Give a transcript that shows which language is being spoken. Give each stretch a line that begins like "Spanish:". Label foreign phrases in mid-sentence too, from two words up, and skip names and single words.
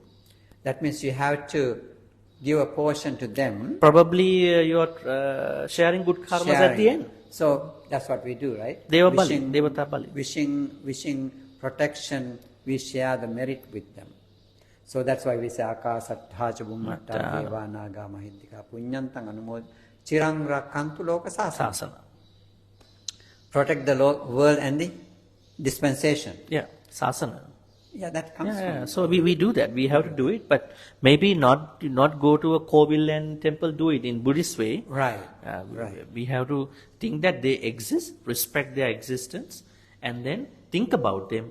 English: That means you have to give a portion to them. Probably you are sharing good karmas at the end. So that's what we do, right?
Pali: Devata Bali.
English: Wishing protection, we share the merit with them. So that's why we say
Pali: Akasatthacha Bhummatta Deva Naga Mahiddhika Punyantang Anumod Chirang Rakantu Loka Sasana.
English: Protect the world and the dispensation. Yeah, Sasana. Yeah, that comes from. So we do that. We have to do it, but maybe not go to a Kovil and temple, do it in Buddhist way. Right. We have to think that they exist, respect their existence, and then think about them.